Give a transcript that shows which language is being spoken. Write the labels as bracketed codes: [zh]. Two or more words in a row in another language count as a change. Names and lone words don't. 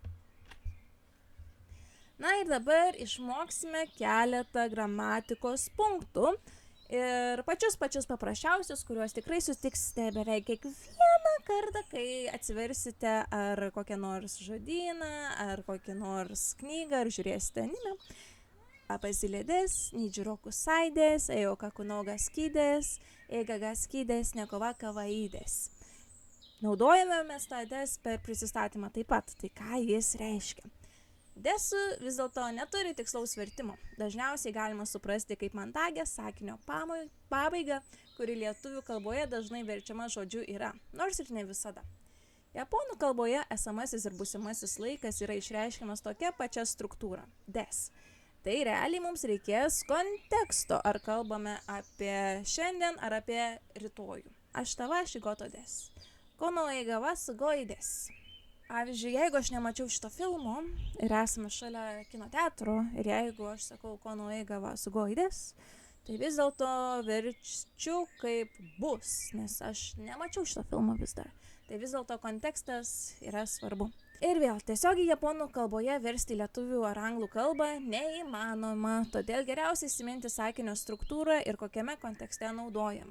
[lt] Na ir dabar išmoksime keletą gramatikos punktų. Ir pačius paprasčiausius, kuriuos tikrai sutiksite beveik kiekvieną kartą, kai atsiversite ar kokią nors žodyną, ar kokią nors knygą, ar žiūrėsite anime. [ja] バジレです、二十六です、絵を描くのが好きです、映画が好きです、猫はかわいいです. [lt] Naudojame mes tą desu per prisistatymą taip pat. Tai ką jis reiškia? Desu vis dėlto neturi tikslaus vertimo. Dažniausiai galima suprasti kaip mandagę sakinio pabaigą, kuri lietuvių kalboje dažnai verčiama žodžiu yra, nors ir ne visada. Japonų kalboje esamasis ir būsimasis laikas yra išreiškiamas tokia pačia struktūra – des. Tai realiai mums reikės konteksto, ar kalbame apie šiandien, ar apie rytojų. [ja] 明日は仕事です。この映画はすごいです. [lt] Pavyzdžiui, jeigu aš nemačiau šito filmo ir esame šalia kino teatro, ir jeigu aš sakau [ja] この映画はすごいです, [lt] tai vis dėlto verčiu kaip bus, nes aš nemačiau šito filmo vis dar. Tai vis dėlto kontekstas yra svarbu. Ir vėl, tiesiogiai japonų kalboje versti lietuvių ar anglų kalbą neįmanoma, todėl geriausiai įsiminti sakinio struktūrą ir kokiame kontekste naudojama.